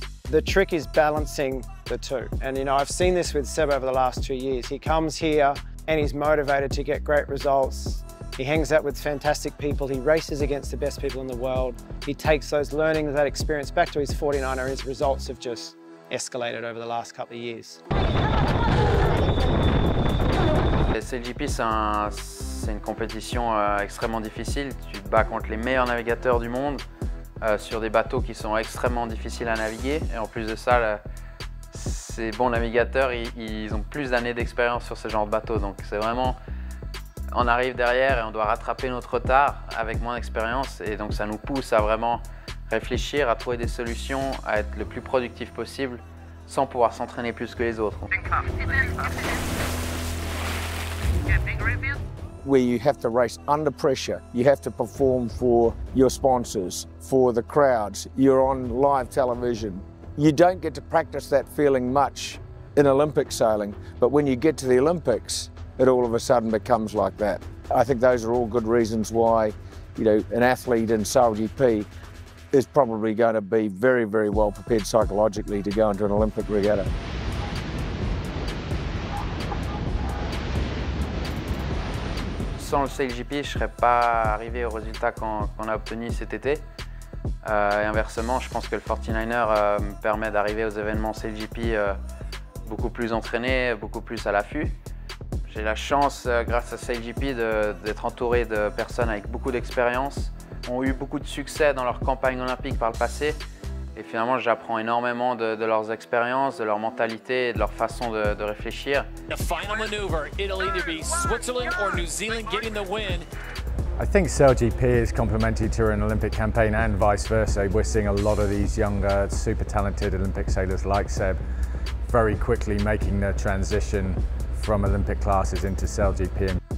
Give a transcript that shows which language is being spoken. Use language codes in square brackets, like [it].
[en] The trick is balancing the two. And you know, I've seen this with Seb over the last 2 years. He comes here and he's motivated to get great results. He hangs out with fantastic people. He races against the best people in the world. He takes those learnings, that experience back to his 49er. His results have just escalated over the last couple of years. [fr] SailGP, c'est une compétition extrêmement difficile. Tu te bats contre les meilleurs navigateurs du monde sur des bateaux qui sont extrêmement difficiles à naviguer. Et en plus de ça, ces bons navigateurs, ils ont plus d'années d'expérience sur ce genre de bateau. Donc c'est vraiment, on arrive derrière et on doit rattraper notre retard avec moins d'expérience. Et donc ça nous pousse à vraiment réfléchir, à trouver des solutions, à être le plus productif possible sans pouvoir s'entraîner plus que les autres. [en] Where you have to race under pressure, you have to perform for your sponsors, for the crowds, you're on live television. You don't get to practice that feeling much in Olympic sailing, but when you get to the Olympics, it all of a sudden becomes like that. I think those are all good reasons why, you know, an athlete in SailGP is probably going to be very, very well prepared psychologically to go into an Olympic regatta. [fr] Sans le SailGP, je ne serais pas arrivé au résultat qu'on a obtenu cet été. Et inversement, je pense que le 49er me permet d'arriver aux événements SailGP beaucoup plus entraîné, beaucoup plus à l'affût. J'ai la chance, grâce à SailGP, d'être entouré de personnes avec beaucoup d'expérience, qui ont eu beaucoup de succès dans leur campagne olympique par le passé. Et finalement, j'apprends énormément de leurs expériences, de leur mentalité et de leur façon de réfléchir. [en] The final maneuver, Italy to be Switzerland or New Zealand getting the win. I think SailGP is complementary to an Olympic campaign and vice versa. We're seeing a lot of these younger, super talented Olympic sailors like Seb very quickly making the transition from Olympic classes into SailGP.